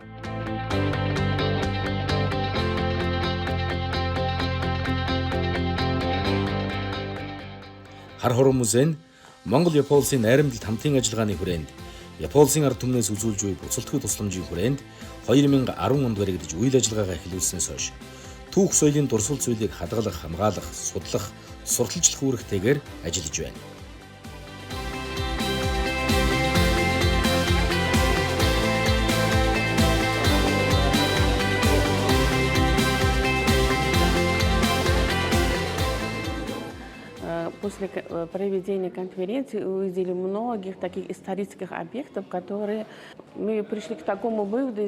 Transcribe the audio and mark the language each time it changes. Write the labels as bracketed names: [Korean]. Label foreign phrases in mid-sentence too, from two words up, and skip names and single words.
[Mongolian] Хар Хорон музей нь Монгол-Япон улсын найрамдалт хамтын ажиллагааны хүрээнд Япон улсын ард түмнээс үзүүлж буй буцалтгүй тусламжийн хүрээнд 2010 онд баригдаж үйл ажиллагаагаа эхлүүлснээс хойш түүх соёлын дурсал зүйлийг хадгалах, хамгаалах, судлах, сурталчлах үүрэгтэйгээр ажиллаж байна. [Russian] После проведения конференции увидели многих таких исторических объектов, которые мы пришли к такому выводу.